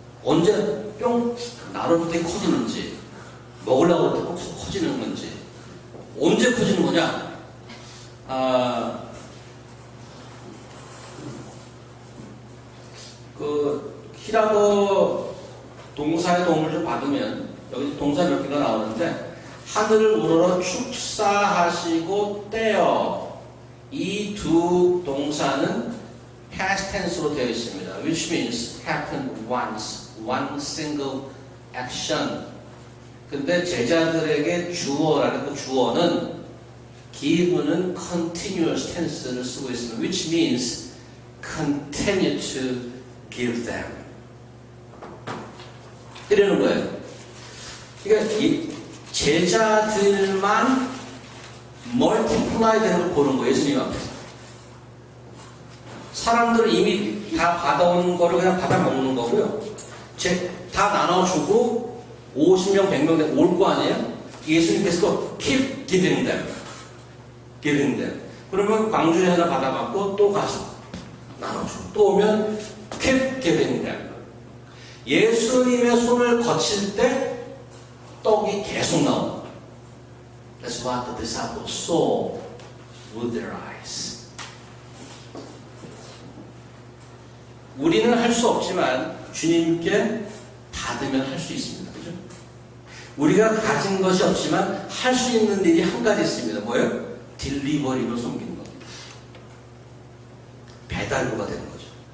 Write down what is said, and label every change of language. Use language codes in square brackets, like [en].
[ko] 언제 뿅 나눠줄 때 커지는지 먹으려고 할 때 꼭 커지는 건지 언제 커지는 거냐 그 히라도 동사의 도움을 좀 받으면 여기 동사 몇 개가 나오는데 하늘을 우러러 축사하시고 떼어 이 두 동사는 past tense로 되어 있습니다. [en] which means happened once, one single action. [ko] 근데 제자들에게 주어라는 그 주어는 give는 continuous tense를 쓰고 있습니다. [en] which means continue to give them. [ko] 이러는 거예요. 그러니까 이 제자들만 멀티플라이 되는 걸 보는 거예요. 예수님 앞에서. 사람들은 이미 다 받아온 거를 그냥 받아 먹는 거고요. 다 나눠주고 50명, 100명 올 거 아니에요? 예수님께서 또 [en] keep giving them. giving them. [ko] 그러면 광주에 하나 받아갖고 또 가서 나눠주고 또 오면 [en] keep giving them. [ko] 예수님의 손을 거칠 때 떡이 계속 나옵니다. [en] That's what the disciples saw with their eyes. [ko] 우리는 할 수 없지만 주님께 받으면 할 수 있습니다. 그죠? 우리가 가진 것이 없지만 할 수 있는 일이 한 가지 있습니다. 뭐예요? 딜리버리로 섬기는 겁니다. 배달부가 되는 거죠.